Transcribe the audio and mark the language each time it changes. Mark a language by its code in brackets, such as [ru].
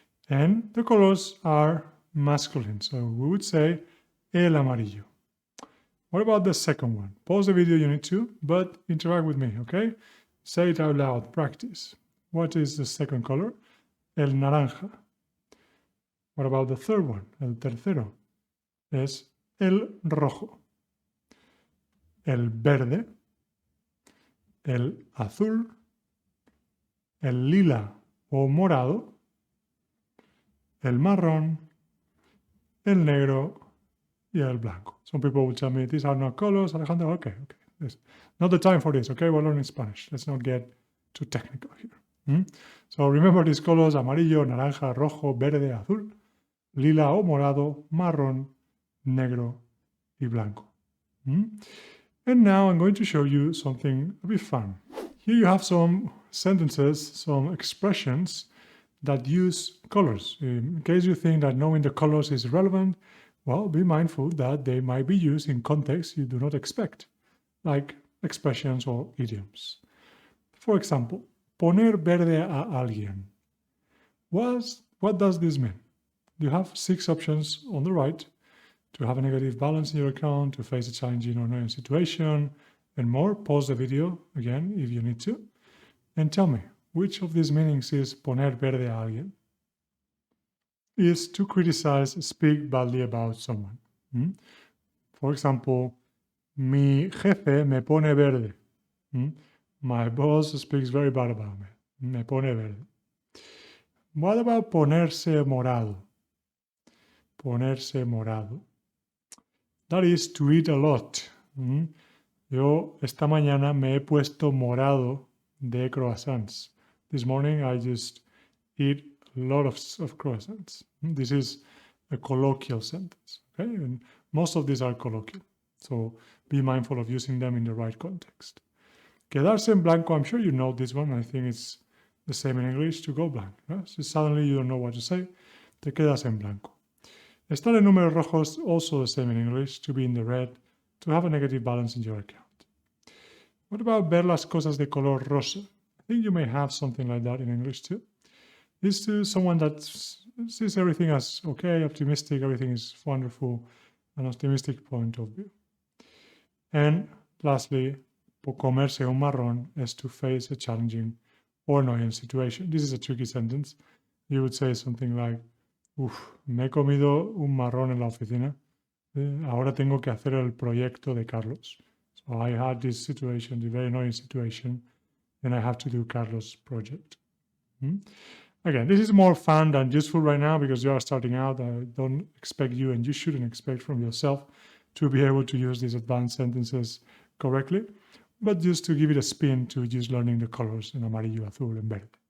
[en] And the colors are masculine. So we would say [es] el amarillo. [en] What about the second one? Pause the video, you need to, but interact with me, okay? Say it out loud, practice. What is the second color? [es] El naranja. [en] What about the third one? [es] El tercero. Es el rojo. El verde, el azul, el lila o morado, el marrón, el negro y el blanco. [en] Some people will tell me these are not colors, Alejandro. Okay. It's not the time for this, okay? We're learning Spanish. Let's not get too technical here. So remember these colors: [es] amarillo, naranja, rojo, verde, azul, lila o morado, marrón, negro y blanco. [en] And now I'm going to show you something a bit fun. Here you have some sentences, some expressions that use colors. In case you think that knowing the colors is relevant, well, be mindful that they might be used in contexts you do not expect, like expressions or idioms. For example, [es] poner verde a alguien. [en] What does this mean? You have 6 options on the right: to have a negative balance in your account, to face a challenging or annoying situation, and more. Pause the video again if you need to. And tell me, which of these meanings is [es] poner verde a alguien? [en] Is to criticize, speak badly about someone. For example, [es] mi jefe me pone verde. [en] My boss speaks very bad about me. [es] Me pone verde. [en] What about [es] ponerse morado? Ponerse morado. [en] That is to eat a lot. [es] Yo esta mañana me he puesto morado de croissants. [en] This morning I just eat a lot of croissants. This is a colloquial sentence, okay? And most of these are colloquial. So be mindful of using them in the right context. [es] Quedarse en blanco, [en] I'm sure you know this one. I think it's the same in English to go blank. [es] ¿no? [en] So suddenly you don't know what to say, [es] te quedas en blanco. Estar en números rojos, [en] also the same in English, to be in the red, to have a negative balance in your account. What about [es] ver las cosas de color rosa? [en] I think you may have something like that in English too. This is to someone that sees everything as okay, optimistic, everything is wonderful, an optimistic point of view. And lastly, [es] comerse un marrón [en] is to face a challenging or annoying situation. This is a tricky sentence. You would say something like, [es] me he comido un marrón en la oficina. Ahora tengo que hacer el proyecto de Carlos. [en] So I had this situation, the very annoying situation, and I have to do Carlos' project. Again, this is more fun than useful right now because you are starting out. I don't expect you, and you shouldn't expect from yourself, to be able to use these advanced sentences correctly, but just to give it a spin to just learning the colors in amarillo, azul, and verde.